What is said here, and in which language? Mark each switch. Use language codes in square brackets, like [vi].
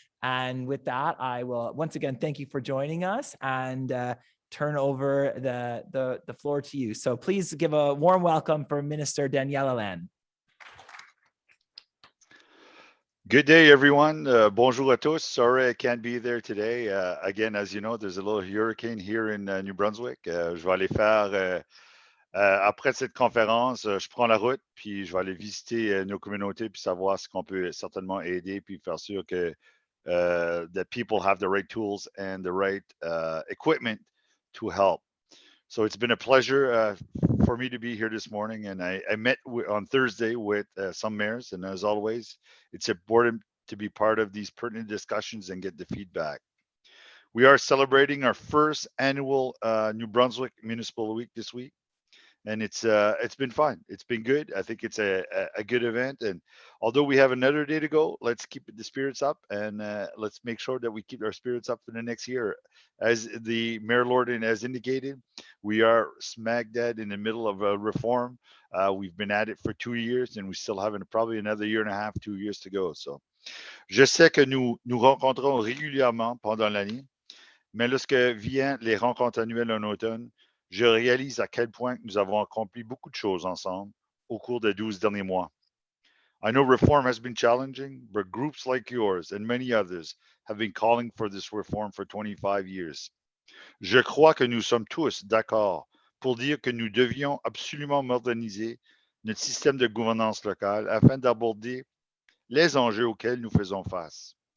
[en] And with that, I will once again thank you for joining us and turn over the floor to you. So please give a warm welcome for Minister Daniel Allain. Good day, everyone. [fr] Bonjour à tous. [en] Sorry I can't be there today. Again, as you know, there's a little hurricane here in New Brunswick. [fr] Je vais aller faire après cette conférence, je prends la route, puis je vais aller visiter nos communautés, puis savoir ce qu'on peut certainement aider, puis faire sûr que [en] that people have the right tools and the right equipment to help. So it's been a pleasure for me to be here this morning, and I met on Thursday with some mayors, and as always, it's important to be part of these pertinent discussions and get the feedback. We are celebrating our first annual New Brunswick Municipal Week this week. And it's been fun. It's been good. I think it's a good event. And although we have another day to go, let's keep the spirits up and let's make sure that we keep our spirits up for the next year. As the Mayor Lorden has indicated, we are smack dead in the middle of a reform. We've been at it for 2 years and we still have probably another year and a half, 2 years to go. [fr] So, je sais que nous rencontrons régulièrement pendant l'année, mais lorsque viennent les rencontres annuelles en automne, je réalise à quel point nous avons accompli beaucoup de choses ensemble au cours des 12 derniers mois. [en] I know reform has been challenging, but groups like yours and many others have been calling for this reform for 25 years. [fr] Je crois que nous sommes tous d'accord pour dire que nous devions absolument moderniser notre système de gouvernance locale afin d'aborder les enjeux auxquels nous faisons face.